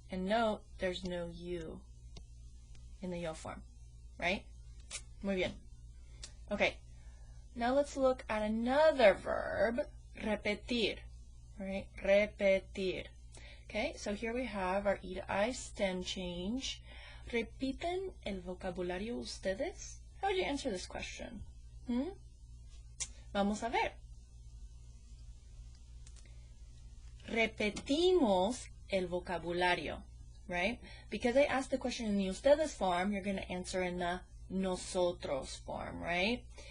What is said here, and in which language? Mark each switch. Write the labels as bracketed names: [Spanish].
[English] And note, there's no you in the yo form, right? [Spanish] Muy bien. [English] Okay, now let's look at another verb, repetir, right? Repetir. Okay, so here we have our E to I stem change. [Spanish] ¿Repiten el vocabulario ustedes? [English] How would you answer this question? [Spanish] Vamos a ver. Repetimos el vocabulario, right? [English] Because I asked the question in the ustedes form, you're going to answer in the nosotros form, right?